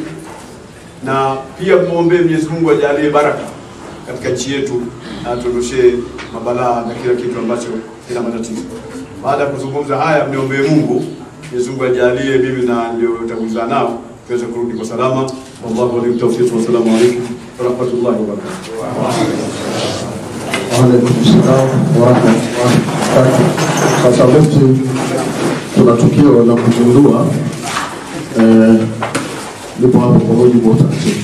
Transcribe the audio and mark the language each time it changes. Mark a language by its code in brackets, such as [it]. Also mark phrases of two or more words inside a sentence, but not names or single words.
[sw] Na pia muombe Mwenyezi Mungu ajalie baraka katika nchi yetu, na tuondoshe mabalaa na kila kitu ambacho kina matatizo. Baada ya kuzungumza haya, mniombe Mungu Mwenyezi Mungu ajalie mimi na ndio nitakuza nao tuweze kurudi kwa salama. [ar] والله ولي التوفيق. والسلام عليكم ورحمة الله وبركاته. وعليكم السلام ورحمة الله وبركاته. [sw] Sasa mufti, kuna tukio la kuzindua lipo hapo kwa mujibu wa taratibu.